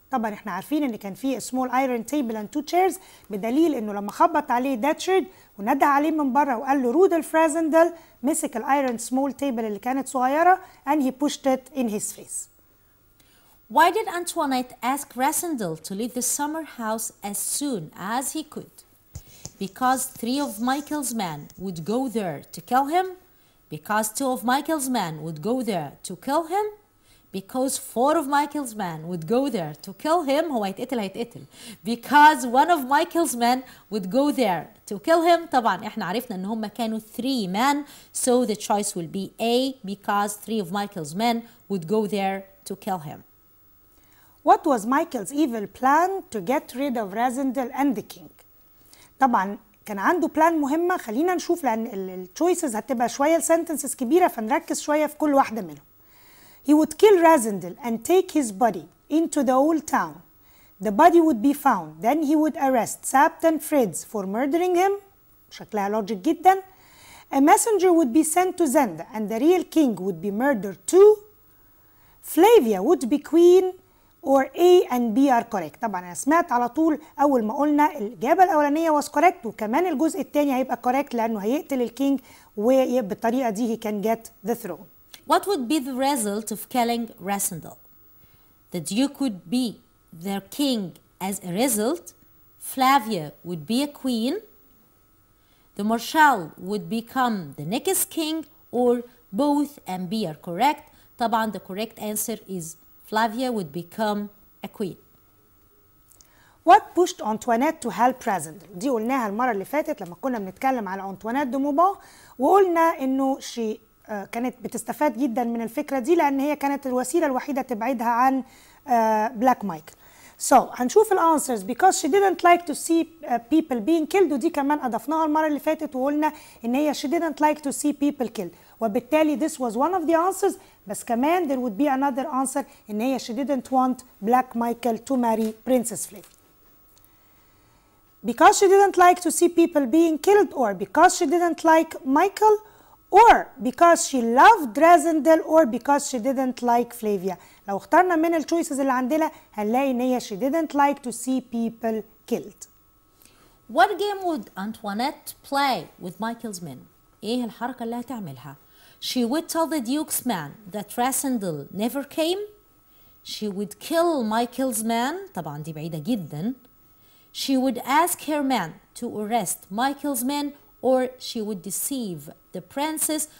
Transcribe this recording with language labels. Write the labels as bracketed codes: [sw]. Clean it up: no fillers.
[ar] طبعا احنا عارفين ان كان فيه [en] a small iron table and 2 chairs [ar] بدليل انه لما خبط عليه داتشارد وندى عليه من بره وقال له رود الفرازندل مسك الايرون [en] small table [ar] اللي كانت صغيره [en] and he pushed it in his face. Why did Antoinette ask Rassendyll to leave the summer house as soon as he could? Because 3 of Michael's men would go there to kill him? Because 2 of Michael's men would go there to kill him? Because 4 of Michael's men would go there to kill him? [ar] هو هيتقتل. [en] Because 1 of Michael's men would go there to kill him. [ar] طبعا احنا عرفنا ان هم كانوا [en] 3 men, so the choice will be A, because 3 of Michael's men would go there to kill him. What was Michael's evil plan to get rid of Rassendyll and the king? [ar] طبعا كان عنده بلان مهمة. خلينا نشوف لأن التشويسز هتبقى شوية السنتنسز كبيرة فنركز شوية في كل واحدة منهم. [en] He would kill Rassendyll and take his body into the old town. The body would be found. Then he would arrest Sapt and Fritz for murdering him. [ar] شكلها لوجيك جدا. [en] A messenger would be sent to Zenda and the real king would be murdered too. Flavia would be queen. Or A and B are correct. [ar] طبعا أنا سمعت على طول أول ما قلنا الإجابة الأولانية [en] was correct [ar] وكمان الجزء الثاني هيبقى [en] correct [ar] لأنه هيقتل الكينج وبالطريقة دي [en] he can get the throne. What would be the result of killing Rassendyll? The Duke would be their king as a result. Flavia would be a queen. The Marshal would become the next king, or both and B are correct. طبعا the correct answer is Flavia would become a queen. What pushed Antoinette to help Rassendyll? [ar] دي قلناها المرة اللي فاتت لما كنا بنتكلم على أنطوانيت دو موبان وقلنا إنه كانت بتستفاد جدا من الفكرة دي لأن هي كانت الوسيلة الوحيدة تبعدها عن بلاك مايكل. [en] So [ar] هنشوف الانسرز [en] because she didn't like to see people being killed [ar] ودي كمان أضفناها المرة اللي فاتت وقلنا إن هي [en] she didn't like to see people killed [ar] وبالتالي [en] this was one of the answers [ar] بس كمان [en] there would be another answer [ar] إن هي [en] she didn't want Black Michael to marry Princess Flavia. Because she didn't like to see people being killed or because she didn't like Michael or because she loved Rassendyll or because she didn't like Flavia. [ar] لو اخترنا من الchoices اللي عندنا هنلاقي ان هي [en] she didn't like to see people killed. What game would Antoinette play with Michael's men? [ar] ايه الحركة اللي هتعملها؟ [en] She would tell the Duke's man that Rassendyll never came. She would kill Michael's man. [ar] طبعا دي بعيدة جدا. [en] She would ask her man to arrest Michael's men, or she would deceive the princess.